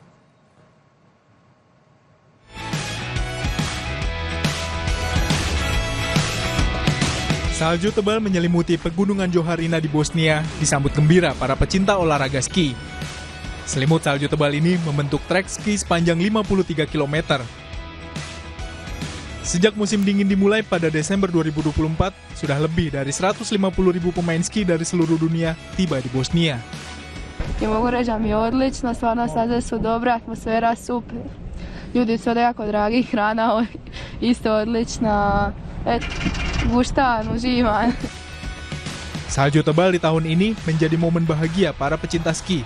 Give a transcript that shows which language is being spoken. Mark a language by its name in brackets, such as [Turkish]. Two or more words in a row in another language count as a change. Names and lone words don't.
[Indonesian] Salju tebal menyelimuti pegunungan Joharina di Bosnia disambut gembira para pecinta olahraga ski. Selimut salju tebal ini membentuk trek ski sepanjang 53 km. Sejak musim dingin dimulai pada Desember 2024, sudah lebih dari 150.000 pemain ski dari seluruh dunia tiba di Bosnia. [Croatian] I mogu reći da mi je odlično, stvarno staze su dobra, atmosfera super. Ljudi su jako dragi, hrana isto odlična. Guštan, uživan. [Indonesian] Salju tebal di tahun ini menjadi momen bahagia para pecinta ski.